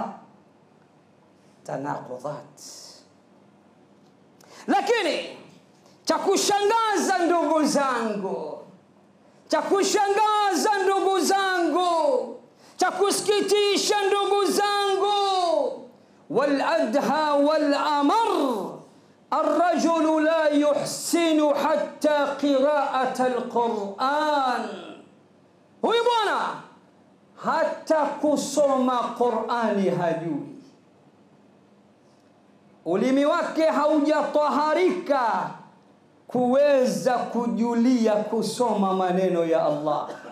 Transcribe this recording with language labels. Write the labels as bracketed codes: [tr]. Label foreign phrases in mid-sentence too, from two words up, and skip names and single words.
[ar] Tanaqudat. [sw] Lakini cha kushangaza ndugu zangu, [ar] cha kusikitisha ndugu zangu, والأدهى والأمر, الرجل لا يحسن حتى قراءة القرآن. [sw] huyu bwana hata kusoma Qur'ani hajui. Ulimi wake haujataharika kuweza kujulia kusoma maneno ya Allah.